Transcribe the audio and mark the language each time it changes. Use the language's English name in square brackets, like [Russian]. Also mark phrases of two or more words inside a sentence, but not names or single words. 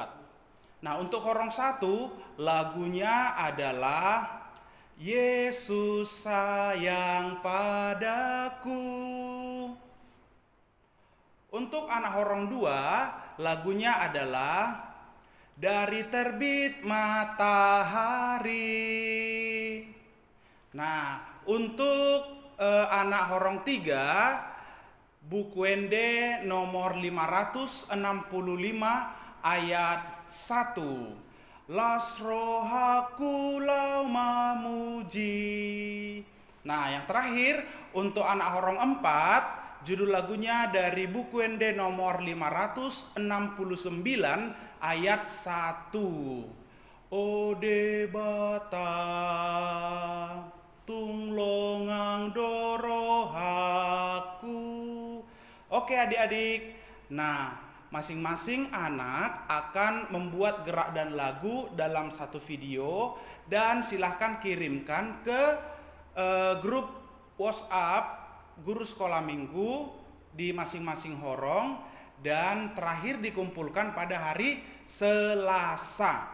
[Indonesian] Nah, untuk horong 1 lagunya adalah Yesus sayang padaku. Untuk anak horong 2 lagunya adalah Dari terbit matahari. Nah, untuk anak horong 3 buku Ende nomor 565 ayat 1. Las rohaku lau memuji. Nah, yang terakhir untuk anak horong 4 judul lagunya dari buku Ende nomor 569 ayat 1. Ode bata tung longang dorohaku. Oke adik-adik, nah masing-masing anak akan membuat gerak dan lagu dalam satu video dan silahkan kirimkan ke grup WhatsApp guru sekolah minggu di masing-masing horong dan terakhir dikumpulkan pada hari Selasa.